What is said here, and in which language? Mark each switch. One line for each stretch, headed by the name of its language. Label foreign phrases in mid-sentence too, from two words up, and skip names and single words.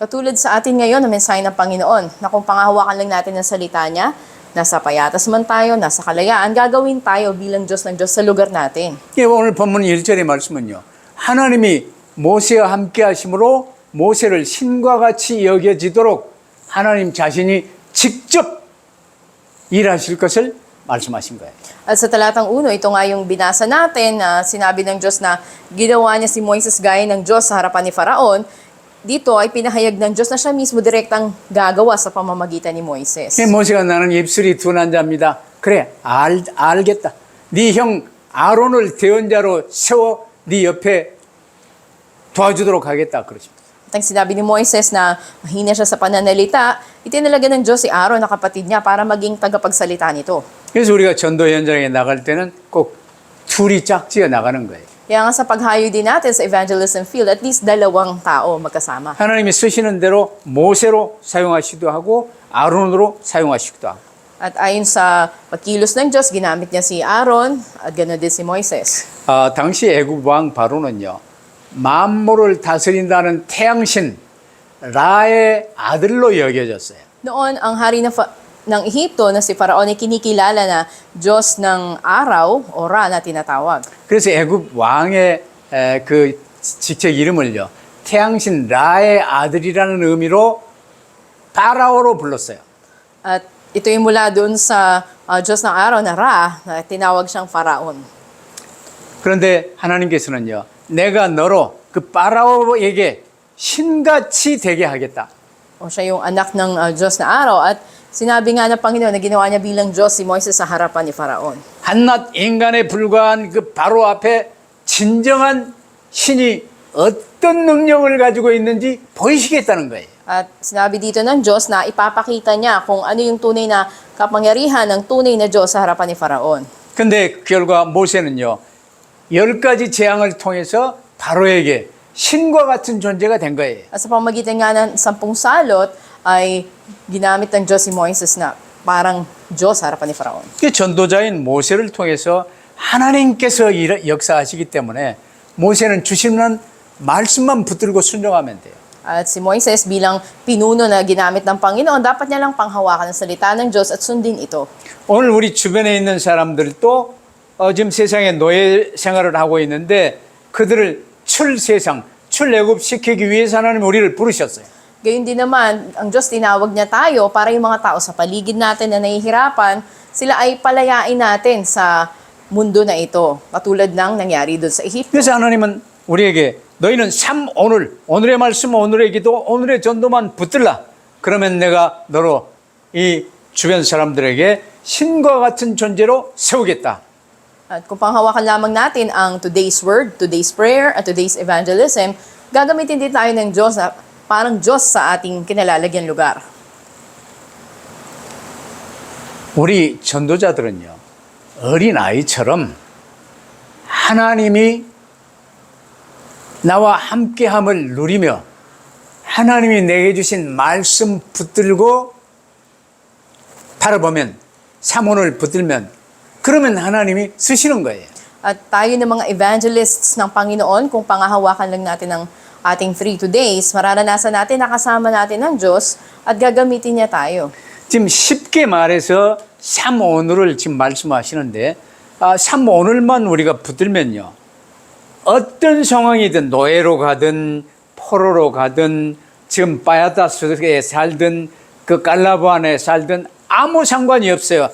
Filipino: Katulad sa atin ngayon na mensahe ng Panginoon, na kung pangahawakan lang natin ng salita niya, nasa payatas man tayo, nasa kalayaan, gagawin tayo bilang Diyos ng Diyos sa lugar natin.
Korean: 오늘 본문 1절의 말씀은요. 하나님이 모세와 함께 하심으로 모세를 신과 같이 여겨지도록 하나님 자신이 직접 일하실 것을 말씀하신 거예요.
Filipino: At sa talatang 1, ito nga yung binasa natin na sinabi ng Diyos na ginawa niya si Moises gaya ng Diyos sa harapan ni Faraon. Dito ay pinahayag ng Diyos na siya mismo direktang gagawa sa pamamagitan ni Moises.
Korean: 모세가 나는 입술이 둔한 자입니다. 그래, 알겠다. 네 형 아론을 대언자로 세워 네 옆에 도와주도록 하겠다. 그러십니다.
Filipino: At ang sinabi ni Moises na mahina siya sa pananalita, itinalaga ng Diyos si Aaron na kapatid niya para maging tagapagsalita nito.
Korean: 그래서 우리가 전도 현장에 나갈 때는 꼭 둘이 짝지어 나가는 거예요.
Filipino: Kaya nga sa paghayo din natin sa
English: evangelism field, at least
Filipino: dalawang tao magkasama.
Korean: 하나님이 쓰시는 대로 모세로 사용하시기도 하고 아론으로 사용하시기도 하고.
Filipino: At ayon sa pagkilos ng Diyos, ginamit niya si Aaron at ganoon din si Moises.
Korean: 당시 애굽 왕 바로는요. 만물을 다스린다는 태양신 라의 아들로 여겨졌어요.
Filipino: Noon, ang hari ng Ehipto na si Faraon ay kinikilala na Diyos ng araw o Ra na tinatawag.
Korean: 그래서 애굽 왕의 그 직책 이름을요. 태양신 라의 아들이라는 의미로 파라오로 불렀어요.
Filipino: At ito yung mula doon sa Diyos ng araw na Ra na tinawag siyang Faraon.
Korean: 그런데 하나님께서는요. 내가 너로 그 파라오에게 신같이 되게 하겠다.
Filipino: O siya yung anak ng Diyos na araw at sinabi nga ng Panginoon na ginawa niya bilang Diyos si Moises sa harapan ni Faraon.
Korean: 한낱 인간에 불과한 그 바로 앞에 진정한 신이 어떤 능력을 가지고 있는지 보이시겠다는 거예요.
Filipino: At sinabi dito ng Diyos na ipapakita niya kung ano yung tunay na kapangyarihan ng tunay na Diyos sa harapan ni Faraon.
Korean: 근데 그 결과 모세는요, 10가지 재앙을 통해서 바로에게 신과 같은 존재가 된 거예요.
Filipino: At sa pamamagitan nga ng 10 salot, ay ginamit ng Diyos si Moises na parang Diyos sa harapan ni Faraon.
Korean: 그 전도자인 모세를 통해서 하나님께서 역사하시기 때문에 모세는 주시는 말씀만 붙들고 순종하면 돼요.
Filipino: At si Moises bilang pinuno na ginamit ng Panginoon, dapat niya lang panghawakan ang salita ng Diyos at sundin ito.
Korean: 오늘 우리 주변에 있는 사람들도 지금 세상에 노예 생활을 하고 있는데 그들을 출세상, 출애굽 시키기 위해서 하나님 우리를 부르셨어요.
Filipino: Gayun din naman, ang Diyos tinawag niya tayo para yung mga tao sa paligid natin na nahihirapan, sila ay palayain natin sa mundo na ito. Katulad ng nangyari doon sa Ehipto.
Korean: 그래서 하나님은 우리에게 너희는 오늘의 말씀, 오늘의 기도, 오늘의 전도만 붙들라. 그러면 내가 너로 이 주변 사람들에게 신과 같은 존재로 세우겠다.
Filipino: At kung panghawakan lamang natin ang
English: today's word, today's prayer,
Filipino: at
English: today's evangelism,
Filipino: gagamitin din tayo ng Diyos na parang Diyos sa ating kinalalagyan lugar.
Korean: 우리 전도자들은요, 어린아이처럼 하나님이 나와 함께함을 누리며 하나님이 내게 주신 말씀 붙들고 바라보면, 사문을 붙들면 그러면 하나님이 쓰시는 거예요.
Filipino: At tayo ng mga evangelists ng Panginoon, kung pangahawakan lang natin ang ating 3 days, mararanasan natin, nakasama natin ng Diyos at gagamitin niya tayo.
Korean: 지금 쉽게 말해서 삼오늘을 지금 말씀하시는데 삼오늘만 우리가 붙들면요, 어떤 상황이든 노예로 가든 포로로 가든 지금 바야다스에 살든 그 갈라보 안에 살든 아무 상관이 없어요.